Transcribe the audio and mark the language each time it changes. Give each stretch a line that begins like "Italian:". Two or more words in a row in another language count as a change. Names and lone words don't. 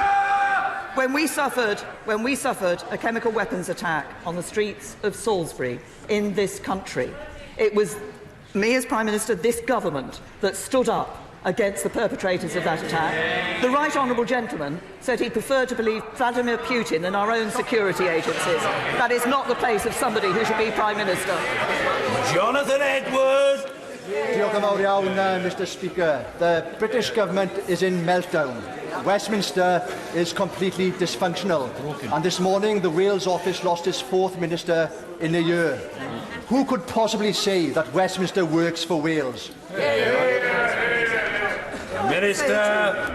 English: When we suffered a chemical weapons attack on the streets of Salisbury in this country, it was me as Prime Minister, this government, that stood up against the perpetrators of that attack. The right honourable gentleman said he preferred to believe Vladimir Putin than our own security agencies. That is not the place of somebody who should be Prime Minister. Jonathan Edwards.
Welsh: Diolch yn fawr iawn,
English: Mr. Speaker. The British government is in meltdown. Westminster is completely dysfunctional. And this morning, the Wales office lost its 4th minister in a year. Who could possibly say that Westminster works for Wales? Minister.